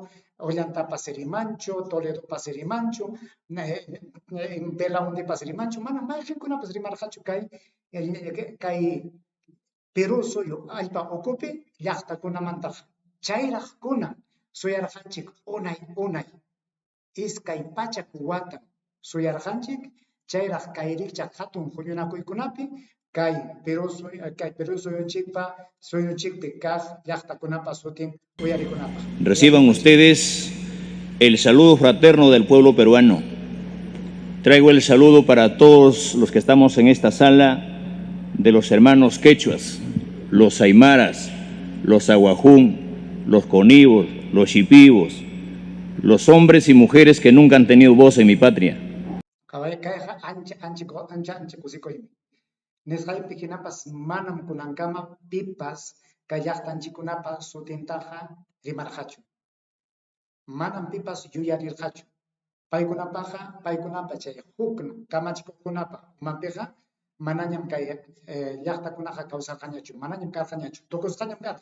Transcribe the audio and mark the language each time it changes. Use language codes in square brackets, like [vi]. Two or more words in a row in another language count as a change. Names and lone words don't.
[qu] Ollantapas rimanchu, Toledopas rimanchu, Belaundipas rimanchu, manam mayqinkunapas rimarqachu kay Perú suyu allpa ukupi llaqtakunamantaq chayraqkuna suyarqanchik unay iskay pachak wata suyarqanchik chayraq kayrikcha hatun hullunakuykunapi kay Perú suyunchikpi kaq llaqtakunapa sutin uyarikunapa. [es] Reciban ustedes el saludo fraterno del pueblo peruano. Traigo el saludo para todos los que estamos en esta sala de los hermanos quechuas, los aymaras, los aguajún, los conibos, los shipibos, los hombres y mujeres que nunca han tenido voz en mi patria. [qu] Nesqaypi hinapas manam kunankama pipas kay llaqtanchikunapas sutintaqa rimarqachu. Manam pipas yuyarirqachu. Paykunapa chay hukna kamachikuqkunapa manpiqa manañam kay llaqtakunaqa kawsarqañachu, manañam karqañachu, tukusqañam karqa.